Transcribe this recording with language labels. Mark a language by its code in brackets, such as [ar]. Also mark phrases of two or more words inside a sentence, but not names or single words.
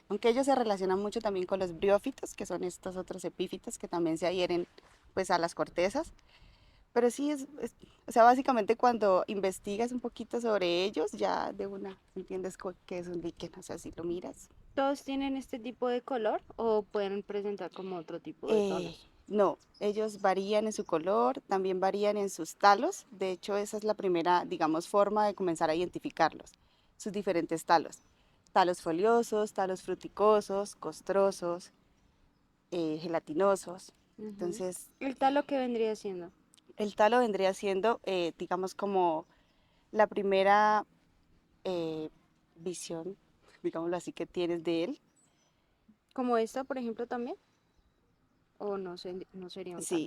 [es] Aunque ellos se relacionan mucho también con los briófitos, que son estos otros epífitos que también se adhieren pues, a las cortezas, Pero sí o sea, básicamente cuando investigas un poquito sobre ellos, ya de una entiendes qué es un líquen, o sea, si lo miras. ¿Todos tienen este tipo de color o pueden presentar como otro tipo de Eh, tonos? no, ellos varían en su color, también varían en sus talos. De hecho, esa es la primera, digamos, forma de comenzar a identificarlos, sus diferentes talos. Talos foliosos, talos fruticosos, costrosos, gelatinosos. Ujú. Entonces, ¿El talo que vendría siendo? el talo vendría siendo, digamos, como la primera eh, visión, digámoslo así, que tienes de él. ¿Como esta, por ejemplo, también? ¿O no, no sería un talo,